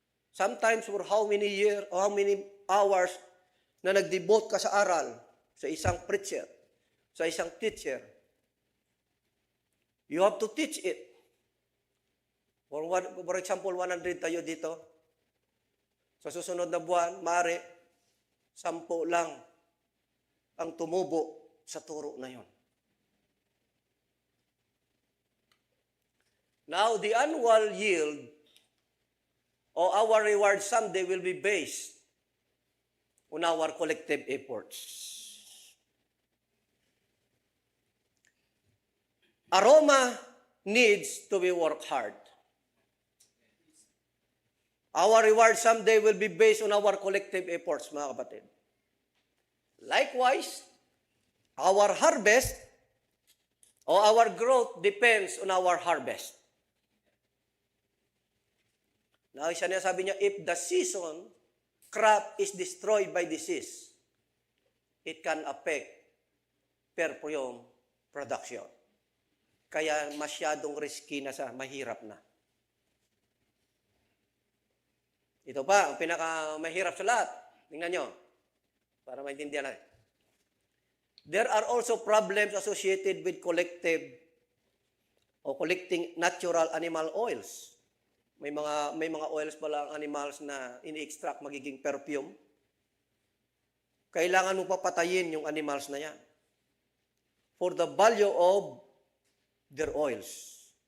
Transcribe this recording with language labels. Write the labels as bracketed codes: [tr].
[en] Sometimes for how many years or how many hours [tl] na nag-devote ka sa aral, sa isang preacher, sa isang teacher, [en] you have to teach it. For example, 100 [tl] tayo dito. Sa susunod na buwan, maaari, 10 lang ang tumubo sa turo na yon. [en] Now, the annual yield or our reward someday will be based on our collective efforts. Aroma needs to be worked hard. Our reward someday will be based on our collective efforts, [tl] mga kapatid. [en] Likewise, our harvest or our growth depends on our harvest. Now, [tl] isa niya sabi niya, [en] if the season crop is destroyed by disease, it can affect perfume production. [tl] Kaya masyadong risky na mahirap na. Ito pa, ang pinakamahirap sa lahat. Tingnan nyo, para maintindihan natin. [en] There are also problems associated with collecting natural animal oils. [tl] May mga oils pala ang animals na ini-extract magiging perfume. Kailangan mo papatayin yung animals na yan [en] for the value of their oils.